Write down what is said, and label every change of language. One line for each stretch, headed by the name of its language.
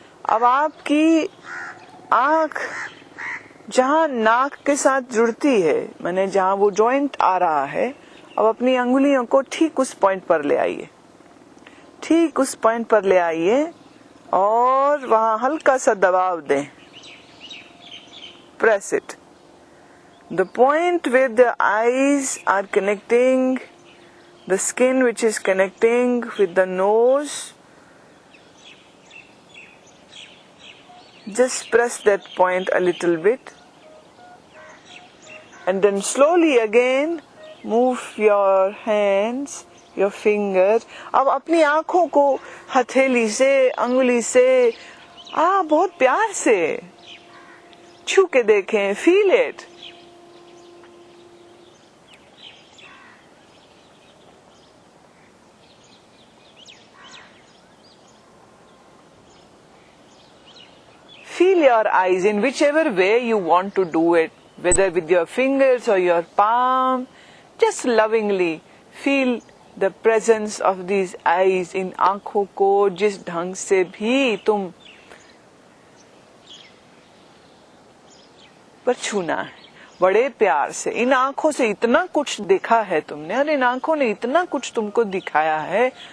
Hindi: अब आपकी आंख जहां नाक के साथ जुड़ती है, माने जहां वो जॉइंट आ रहा है, अब अपनी अंगुलियों को ठीक उस पॉइंट पर ले आइए, ठीक उस पॉइंट पर ले आइए और वहां हल्का सा दबाव दें।
English: Press it. The point where the eyes are connecting, the skin which is connecting with the nose, just press that point a little bit, and then slowly again move your hands, your finger.
Hindi: अब अपनी आंखों को हथेली से, अंगुली से बहुत प्यार से छू के देखें,
English: Feel it. Feel your eyes in whichever way you want to do it, whether with your fingers or your palm. Just lovingly feel the presence of these eyes in
Hindi: आंखों को जिस ढंग से भी तुम पर छूना है, बड़े प्यार से। इन आंखों से इतना कुछ देखा है तुमने, और इन आंखों ने इतना कुछ तुमको दिखाया है।